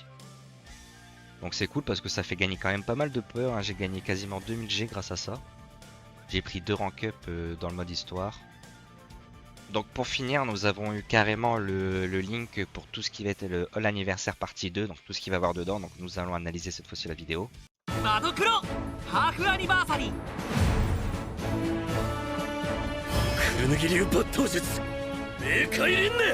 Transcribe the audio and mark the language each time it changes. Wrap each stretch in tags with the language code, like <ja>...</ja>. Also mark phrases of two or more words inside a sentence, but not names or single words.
<fr>Donc c'est cool parce que ça fait gagner quand même pas mal de peur, hein. J'ai gagné quasiment 2000 G grâce à ça. J'ai pris 2</fr> <en>rank up</en> <fr>dans le mode histoire. Donc pour finir, nous avons eu carrément le link pour tout ce qui va être le All Anniversaire partie 2, donc tout ce qu'il va y avoir dedans. Donc nous allons analyser cette fois-ci la vidéo.</fr> <ja>マドクロハーフアニバーサリークヌギ流抜刀術冥界輪廻</ja>